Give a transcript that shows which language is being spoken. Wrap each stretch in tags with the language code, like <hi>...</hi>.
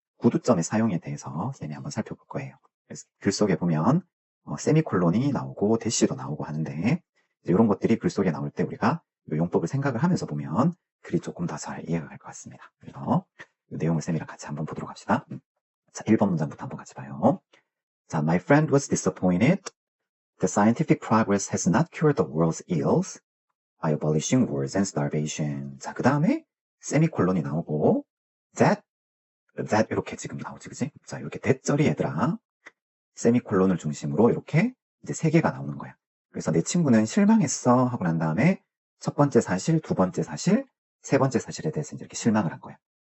<ko>구두점의 사용에 대해서 쌤이 한번 살펴볼 거예요. 그래서 글 속에 보면 세미콜론이 나오고 대시도 나오고 하는데 이런 것들이 글 속에 나올 때 우리가 이 용법을 생각을 하면서 보면 글이 조금 더 잘 이해가 갈 것 같습니다. 그래서 이 내용을 쌤이랑 같이 한번 보도록 합시다. 자, 1번 문장부터 한번 같이 봐요. 자,</ko> <en>my friend was disappointed. The scientific progress has not cured the world's ills by abolishing wars and starvation.</en> <ko>자, 그 다음에 세미콜론이 나오고 that 이렇게 지금 나오지, 그지? 자, 이렇게 대절이 얘들아 세미콜론을 중심으로 이렇게 이제 세 개가 나오는 거야. 그래서 내 친구는 실망했어 하고 난 다음에 첫 번째 사실, 두 번째 사실, 세 번째 사실에 대해서 이제 이렇게 실망을 한 거야.</ko>